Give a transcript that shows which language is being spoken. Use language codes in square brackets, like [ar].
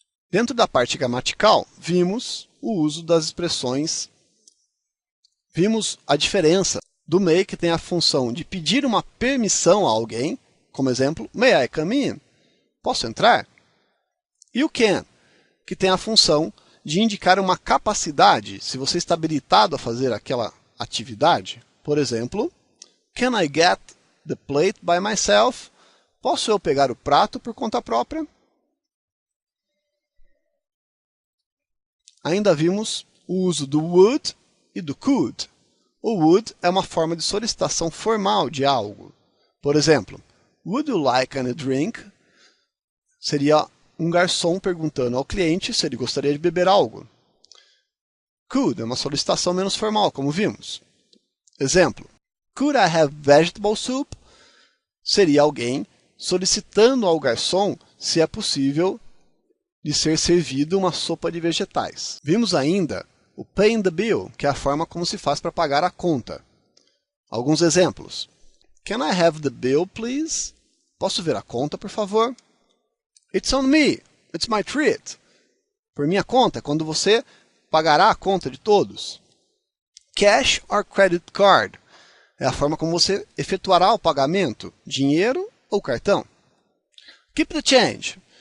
[pt] Dentro da parte gramatical, vimos o uso das expressões, vimos a diferença do may, que tem a função de pedir uma permissão a alguém, como exemplo, [en] may I come in? [pt] Posso entrar? E o can, que tem a função de indicar uma capacidade, se você está habilitado a fazer aquela atividade. Por exemplo, [en] can I get the plate by myself? [pt] Posso eu pegar o prato por conta própria? Ainda vimos o uso do would e do could. O would é uma forma de solicitação formal de algo. Por exemplo, [en] would you like a drink? [pt] Seria um garçom perguntando ao cliente se ele gostaria de beber algo. Could é uma solicitação menos formal, como vimos. Exemplo, could I have vegetable soup? Seria alguém solicitando ao garçom se é possível de ser servido uma sopa de vegetais. Vimos ainda o [en] paying the bill, [pt] que é a forma como se faz para pagar a conta. Alguns exemplos. [en] Can I have the bill, please? [pt] Posso ver a conta, por favor? [en] It's on me. It's my treat. [pt] Por minha conta, quando você pagará a conta de todos. [en] Cash or credit card. [pt] É a forma como você efetuará o pagamento, dinheiro ou cartão. [en] Keep the change.